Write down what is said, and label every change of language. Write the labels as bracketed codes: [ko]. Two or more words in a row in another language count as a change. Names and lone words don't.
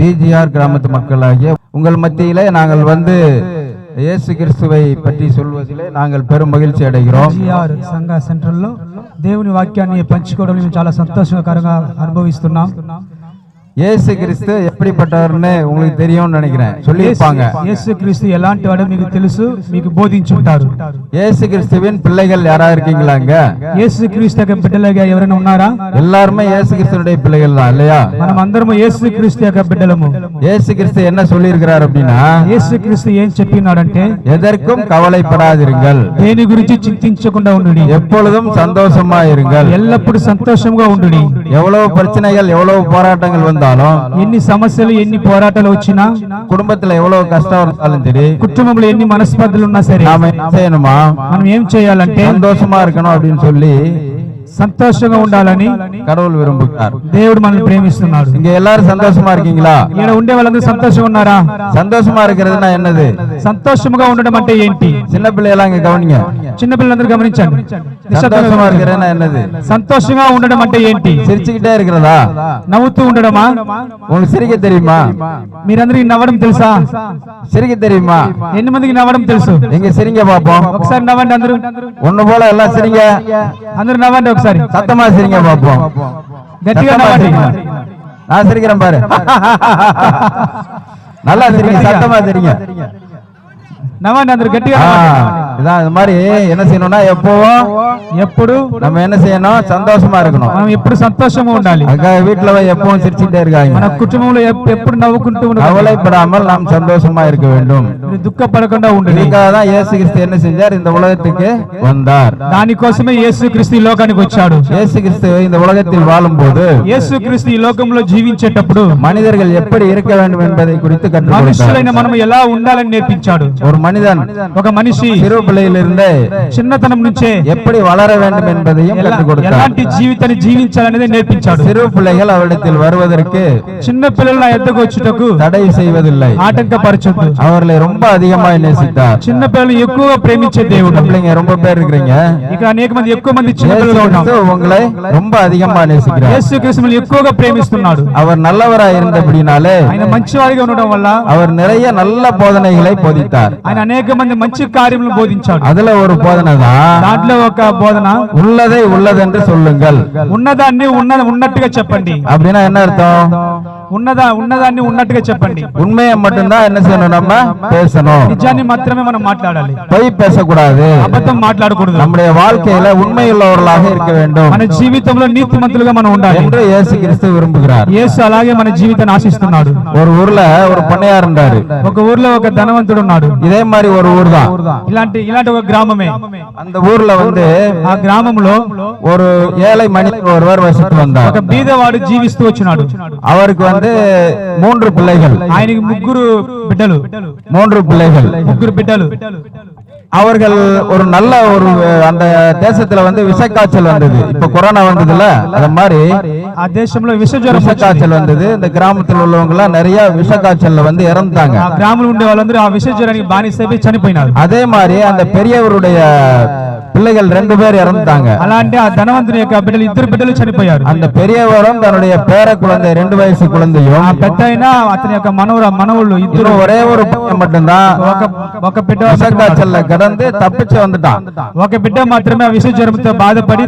[ta] ஜிஆர் கிராமத்து மக்களாகிய உங்கள் மத்தியிலே நாங்கள் வந்து இயேசு கிறிஸ்துவை பற்றி சொல்வதிலே நாங்கள் பெரும் மகிழ்ச்சி అடைகிறோம். [te] జిఆర్ సంఘ సెంటర్లో దేవుని వాక్యాన్ని పంచుకోవడం మేము చాలా సంతోషకరంగా అనుభవిస్తున్నాం. [ta] இயேசு கிறிஸ்து எப்படிப்பட்டவர்னு உங்களுக்கு தெரியும்னு நினைக்கிறேன். சொல்லியிருப்பாங்க. [te] இயேசு கிறிஸ்து ఎలాంటి వాడో మీకు తెలుసు, మీకు బోధించుంటారు. [ta] இயேசு கிறிஸ்துவின் பிள்ளைகள் யாரா இருக்கீங்களாங்க? [te] యేసు క్రీస్తు యొక్క బిడ్డలుగా ఎవరైనా ఉన్నారా? [ta] எல்லாருமே இயேசு கிறிஸ்துவுடைய பிள்ளைகள் தான் இல்லையா? [te] మనం అందరము యేసు క్రీస్తు యొక్క బిడ్డలము. [ta] இயேசு கிறிஸ்து என்ன சொல்லியிருக்கிறார் அப்படின்னா, [te] యేసు క్రీస్తు ఏం చెప్పినాడంటే, [ta] எதற்கும் கவலைப்படாதிருங்கள், [te] దేని గురించి చింతించకుండా ఉండుడి, [ta] எப்பொழுதும் சந்தோஷமா இருங்கள், [te] ఎల్లప్పుడూ సంతోషంగా ఉండుడి. [ta] எவ்வளவு பிரச்சனைகள் எவ்வளவு போராட்டங்கள் வந்தாலும், [te] ఎన్ని సమస్యలు ఎన్ని పోరాటాలు వచ్చినా, [ta] குடும்பத்துல எவ்வளவு கஷ்டம் இருந்தாலும் சரி, [te] కుటుంబంలో ఎన్ని మనస్పర్ధలు ఉన్నా సరే, [ta] நாம என்ன செய்யணுமா? [te] మనం ఏం చేయాలంటే [ta] சந்தோஷமா இருக்கணும் அப்படின்னு சொல்லி [te] సంతోషంగా ఉండాలని [ta] கடவுள் விரும்புகிறார். [te] దేవుడు మనల్ని ప్రేమిస్తున్నాడు. [ta] இங்க எல்லாரும் சந்தோஷமா இருக்கீங்களா? [te] ఇక్కడ ఉండే వాళ్ళందరూ సంతోషంగా ఉన్నారా? [ta] சந்தோஷமா இருக்கிறதுனா என்னது? [te] సంతోషంగా ఉండడం అంటే ఏంటి? [ta] சின்ன பிள்ளையெல்லாம் இங்க கவனிங்க. [te] చిన్న పిల్లలందరూ గమనించండి. [ta] சந்தோஷமா இருக்கிறதுனா என்னது? [te] సంతోషంగా ఉండడం అంటే ఏంటి? [ta] சிரிச்சுக்கிட்டே இருக்கிறதா? [te] నవ్వుతూ ఉండడమా? [ta] உங்களுக்கு சிரிக்க தெரியுமா? [te] మీరందరికీ నవ్వడం తెలుసా? [ta] சிரிக்க தெரியுமா? [te] ఎన్ని మందికి నవ్వడం తెలుసు? [ta] எங்க சிரிங்க பாப்போம். [te] ఒకసారి నవ్వండి అందరూ. [ta] ஒண்ணு போல எல்லாம் சிரிங்க. [te] అందరూ నవ్వండి ఒకసారి. [ta] சத்தமா சிரிங்க பாப்போம். [te] గట్టిగా నవ్వండి. [ta] நான் சிரிக்கிறேன் பாரு. நல்லா சிரிங்க, சத்தமா சிரிங்க. [te] నవ్వండి అందరూ గట్టిగా. [ta] இதான் இது மாதிரி என்ன செய்யணும்னா எப்பவும் [te] ఎప్పుడు [ta] நம்ம என்ன செய்யணும்? சந்தோஷமா இருக்கணும். [te] మనం ఎప్పుడు సంతోషంగా ఉండాలి. [ta] அதுக்காக வீட்டுல போய் எப்பவும் சிரிச்சுட்டே இருக்காங்க. [te] మన కుటుంబంలో ఎప్పుడు నవ్వుకుంటూ ఉండాలి. [ta] கவலைப்படாமல் நாம் சந்தோஷமா இருக்க வேண்டும். [te] దుఃఖపడకుండా ఉండాలి. [ta] இதுக்காக தான் இயேசு கிறிஸ்து என்ன செஞ்சார்? இந்த உலகத்துக்கு வந்தார். [te] దానికోసమే యేసు క్రీస్తు ఈ లోకానికి వచ్చాడు. [ta] இயேசு கிறிஸ்து இந்த உலகத்தில் வாழும்போது, [te] యేసు క్రీస్తు ఈ లోకంలో జీవించేటప్పుడు [ta] மனிதர்கள் எப்படி இருக்க வேண்டும் என்பதை குறித்து கற்றுக் [te] మనుషులైన [ta] கொடுத்தார். [te] మనం ఎలా ఉండాలని నేర్పించాడు. [ta] ஒரு மனிதன் [te] ఒక మనిషి [ta] சிறு பிள்ளையிலிருந்து [te] చిన్నతనం నుంచే [ta] எப்படி வளர வேண்டும் என்பதையும் கற்றுக் கொடுத்தார். [te] ఎలాంటి జీవితాన్ని జీవించాలనేది నేర్పించాడు. [ta] சிறு பிள்ளைகள் அவரிடத்தில் வருவதற்கு [te] చిన్న పిల్లలు నా ఎద్దకు వచ్చుటకు [ta] தடை செய்வதில்லை. [te] ఆటంకపరచొద్దు. [ta] அவர்களை ரொம்ப அதிகமாக நேசித்தார். [te] చిన్న పిల్లలు ఎక్కువగా ప్రేమించే దేవుడు. [ta] பிள்ளைங்க ரொம்ப பேர் இருக்கிறீங்க. [te] ఇక్కడ అనేక మంది ఎక్కువ మంది చిన్న [ta] இயேசு [te] పిల్లలు ఉన్నాం. [ta] கிறிஸ்து உங்களை ரொம்ப அதிகமாக நேசிக்கிறார். [te] యేసు క్రీస్తుని ఎక్కువగా ప్రేమిస్తున్నాడు. [ta] அவர் நல்லவராய் இருந்தபடினாலே [te] ఆయన మంచివాడిగా ఉండడం వల్ల [ta] அவர் நிறைய நல்ல போதனைகளை போதித்தார். [te] ఆయన అనేక మంది మంచి కార్యములను బోధించాడు. [ta] அதுல ஒரு போதனை தான், [te] దాంట్లో ఒక బోధన, [ta] உள்ளதை உள்ளதென்று சொல்லுங்கள். [te] ఉన్నదాన్ని ఉన్నట్టుగా చెప్పండి. [ta] அப்படின்னா என்ன அர்த்தம்? [te] ఉన్నదాన్ని ఉన్నట్టుగా చెప్పండి. [ta] உண்மையை மட்டும்தான் என்ன செய்யணும்? நம்ம பேசணும். [te] నిజాన్ని మాత్రమే మనం మాట్లాడాలి. [ta] பொய் பேசக்கூடாது. [te] అబద్ధం మాట్లాడకూడదు. [ta] நம்முடைய வாழ்க்கையில உண்மையுள்ளவர்களாக இருக்க வேண்டும் [te] మన జీవితంలో నీతిమంతులుగా మనం ఉండాలి [ta] என்று இயேசு கிறிஸ்து விரும்புகிறார். [te] యేసు అలాగే మన జీవితాన్ని ఆశిస్తున్నాడు. [ta] ஒரு ஊர்ல ஒரு பண்ணையார் இருந்தாரு. [te] ఒక ఊర్లో ఒక ధనవంతుడు ఉన్నాడు. [ta] இதே மாதிரி ஒரு ஊர் தான். [te] ఇలాంటి ఒక గ్రామమే. [ta] அந்த ஊர்ல வந்து [te] ఆ గ్రామంలో [ta] ஒரு ஏழை மனிதர் ஒருவர் வசித்து வந்தார். [te] ఒక బీదవాడు జీవిస్తూ వచ్చినాడు. [ta] அவருக்கு வந்து 3 பிள்ளைகள். [te] ఆయనకి ముగ్గురు బిడ్డలు. [ta] 3 பிள்ளைகள். [te] ముగ్గురు బిడ్డలు. [ta] அவர்கள் ஒரு நல்ல அந்த தேசத்துல வந்து விஷக்காய்ச்சல் வந்தது. இப்ப கொரோனா வந்ததுல அது மாதிரி [te] ఆ దేశంలో విషజ్వరం [ta] விஷக்காய்ச்சல் வந்தது. இந்த கிராமத்தில் உள்ளவங்க எல்லாம் நிறைய விஷக்காய்ச்சல்ல வந்து இறந்துட்டாங்க. [te] ఆ గ్రామంలో ఉండే వాళ్ళందరూ ఆ విషజ్వరానికి బానిసైపోయి చనిపోయినారు. [ta] அதே மாதிரி அந்த பெரியவருடைய பிள்ளைகள் 2 பேர் இறந்துட்டாங்க. [te] అలాంటి ఆ ధనవంతుని యొక్క బిడ్డలు 2 బిడ్డలు చనిపోయారు. [ta] அந்த பெரியவரும் தன்னுடைய பேர குழந்தை 2 வயசு குழந்தையும், [te] ఆ పెద్దయిన అతని యొక్క మనవుళ్ళు ఇద్దరు, [ta] ஒரே ஒரு பையன் மட்டும்தான் [te] ఒక బిడ్డ [ta] விஷக்காய்ச்சல்ல கடந்து தப்பிச்சு வந்துட்டான். [te] ఒక బిడ్డ మాత్రమే ఆ విషజ్వరంతో బాధపడి